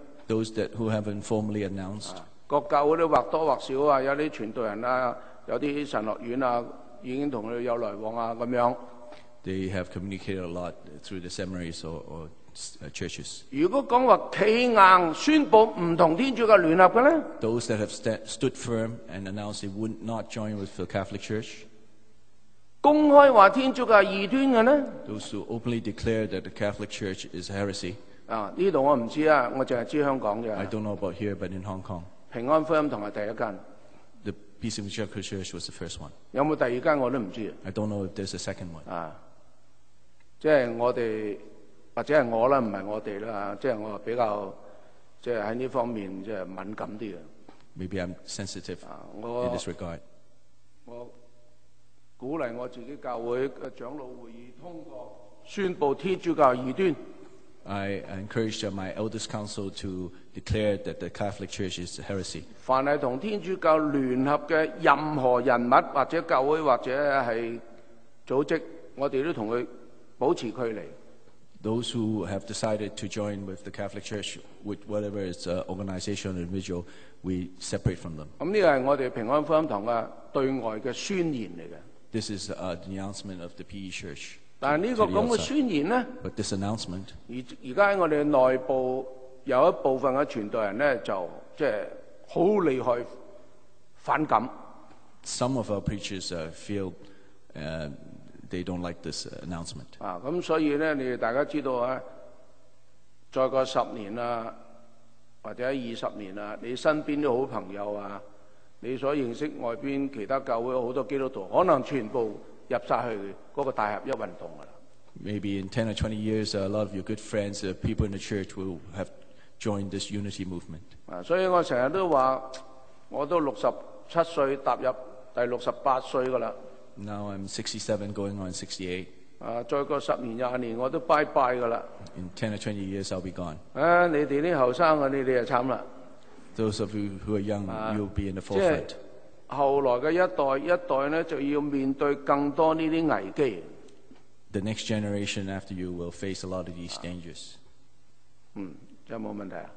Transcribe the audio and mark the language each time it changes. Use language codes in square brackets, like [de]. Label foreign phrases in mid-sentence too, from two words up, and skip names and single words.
[en] Those who haven't formally announced, [yue] 各教會都或多或少啊，有啲傳道人啊，有啲神學院啊，已經同佢有來往啊咁樣。 [en] they have communicated a lot through the seminaries or churches. [yue] 如果講話企硬宣佈唔同天主教聯合嘅咧， [en] Those that have stood firm and announced they would not join with the Catholic Church, [yue] 公開話天主教係異端嘅咧， [en] those who openly declare that the Catholic Church is heresy. [yue] 呢度我唔知啊，我淨係知香港 [en] I [yue] 嘅 [en] don't know about here, but in Hong Kong, [yue] 平安福音堂係第一間， [en] the Peace Evangelical Church was the first one. [yue] 有冇第二間我都唔知 [en] I don't know if there's a second one. [yue] 即係我哋或者係我啦，唔係我哋啦，即係我比較即係喺呢方面即係敏感啲嘅。 [en] Maybe I'm sensitive in [yue] 我 [en] this regard. [yue] 我鼓勵我自己教會嘅長老會議通過宣佈天主教係異端。 [en] I encouraged my elders council to declare that the Catholic Church is heresy. [yue] 凡係同天主教聯合嘅任何人物或者教會或者係組織，我哋都同佢保持距離。 [en] Those who have decided to join with the Catholic Church, with whatever is organization or individual, we separate from them. [yue] 咁呢個係我哋平安福音堂嘅對外嘅宣言嚟嘅。 [en] This is the announcement of the PE Church. [yue] 但係呢個咁嘅宣言呢， [en] But this announcement, [yue] 而家喺我哋內部有一部分嘅傳道人呢，就即係好厲害反感。 [en] some of our preachers feel they don't like this announcement. [yue] 啊，咁所以呢，你哋大家知道啊，再過10年啊，或者20年啊，你身邊啲好朋友啊，你所認識外邊其他教會好多基督徒，可能全部入晒去嗰個大合一運動㗎啦。 [en] Maybe in 10 or 20 years, a lot of your good friends, people in the church will have joined this unity movement. [yue] 啊，所以我成日都話，我都67歲，踏入第68歲㗎啦。 [en] Now I'm 67, going on 68. [yue] 啊，再過10年20年，我都拜拜㗎啦。 [en] In 10 or 20 years, I'll be gone. [yue] 啊，你哋啲後生嘅，你哋就慘啦。 [en] Those of you who are young, you'll be in the [yue] 即係 [en] forefront. [yue] 後來嘅一代呢，就要面對更多呢啲危機。 [en] The next generation after you will face a lot of these dangers. [yue] 有冇問題啊？